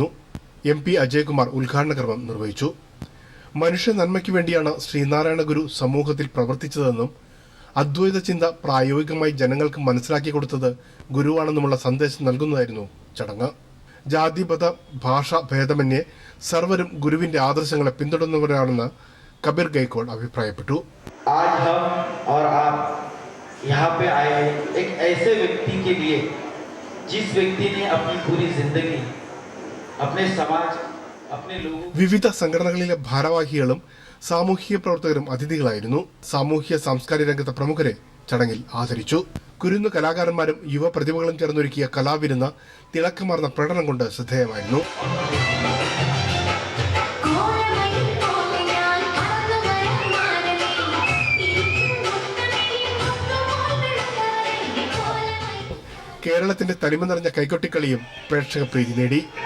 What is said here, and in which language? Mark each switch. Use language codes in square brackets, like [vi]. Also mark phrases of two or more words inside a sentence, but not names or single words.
[ml] MP അജയ്കുമാർ ഉദ്ഘാടന കർമ്മം നിർവഹിച്ചു. മനുഷ്യ നന്മയ്ക്ക് വേണ്ടിയാണ് ശ്രീനാരായണ ഗുരു സമൂഹത്തിൽ പ്രവർത്തിച്ചതെന്നും അദ്വൈത ചിന്ത പ്രായോഗികമായി ജനങ്ങൾക്ക് മനസ്സിലാക്കി കൊടുത്തത് ഗുരുവാണെന്നുമുള്ള സന്ദേശം നൽകുന്നതായിരുന്നു ചടങ്ങ്. ജാതിമത ഭാഷ ഭേദമന്യേ സർവരും ഗുരുവിന്റെ ആദർശങ്ങളെ പിന്തുടരുന്നവരാണെന്ന് കബീർ ഗെയ്ക്വാഡ് അഭിപ്രായപ്പെട്ടു. [hi] आज हम और आप यहाँ पे आए हैं एक ऐसे व्यक्ति के लिए जिस व्यक्ति ने अपनी पूरी जिंदगी अपने समाज अपने लोगों. [ml] വിവിധ സംഘടനകളിലെ ഭാരവാഹികളും സാമൂഹിക പ്രവർത്തകരും അതിഥികളായിരുന്നു. സാമൂഹ്യ സാംസ്കാരിക രംഗത്തെ പ്രമുഖരെ ചടങ്ങിൽ ആദരിച്ചു. കുരുന്നു കലാകാരന്മാരും യുവ പ്രതിഭകളും ചേർന്നൊരുക്കിയ കലാവിരുന്ന് തിളക്കമാർന്ന പ്രകടനം കൊണ്ട് ശ്രദ്ധേയമായിരുന്നു. കേരളത്തിന്റെ തനിമ നിറഞ്ഞ കൈകൊട്ടിക്കളിയും പ്രേക്ഷക പ്രീതി നേടി.